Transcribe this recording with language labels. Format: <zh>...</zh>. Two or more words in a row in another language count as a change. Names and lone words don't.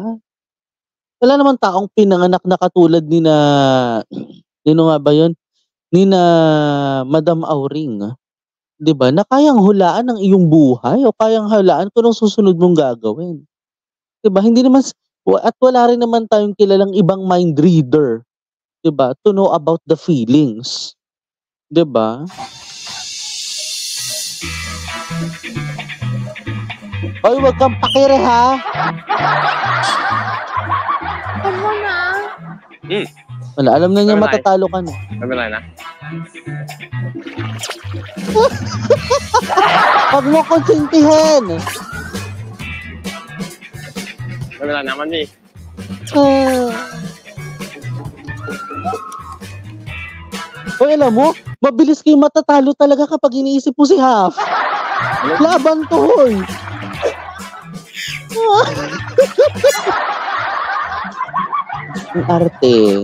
<tl>Wala naman taong pinanganak na katulad ni na, sino nga ba yun? Ni na Madam Auring. Di ba? Na kayang hulaan ang iyong buhay o kayang hulaan kung anong susunod mong gagawin. Di ba? Hindi naman, at wala rin naman tayong kilalang ibang</tl> <en>mind reader.</en> <tl>Di ba?</tl> <en>To know about the feelings.</en> <tl>Di ba? Oy, wag kang pakire ha. Ano na? Wala, alam na niya matatalo ka na.</tl> <th>ไม่เป็นไรนะ</th> <tl>Wag mo konsintihin.</tl> <th>ไม่เป็นไรนะมันมี</th> <tl>Oy, alam mo, mabilis kayo matatalo talaga kapag iniisip mo si Half. Laban to, hoy. Ang arte.</tl>